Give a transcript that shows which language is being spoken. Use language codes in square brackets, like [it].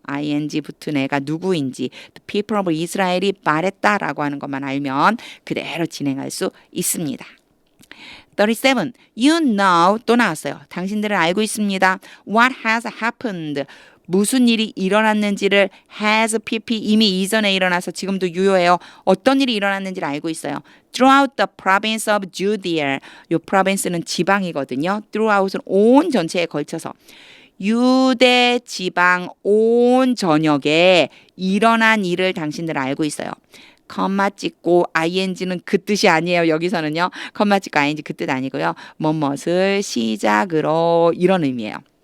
[ko] ing 붙은 애가 누구인지 the people of Israel이 말했다라고 하는 것만 알면 그대로 진행할 수 있습니다. 37. [en] You know [ko] 또 나왔어요. 당신들은 알고 있습니다. [en] What has happened? [ko] 무슨 일이 일어났는지를 has pp 이미 이전에 일어나서 지금도 유효해요. 어떤 일이 일어났는지를 알고 있어요. [en] Throughout the province of Judea. [ko] 요 province는 지방이거든요. Throughout은 온 전체에 걸쳐서 유대 지방 온 전역에 일어난 일을 당신들은 알고 있어요. 컴마 찍고 ing는 그 뜻이 아니에요. 여기서는요. 컴마 찍고 ing 그 뜻 아니고요. 뭐뭇을 시작으로 이런 의미예요.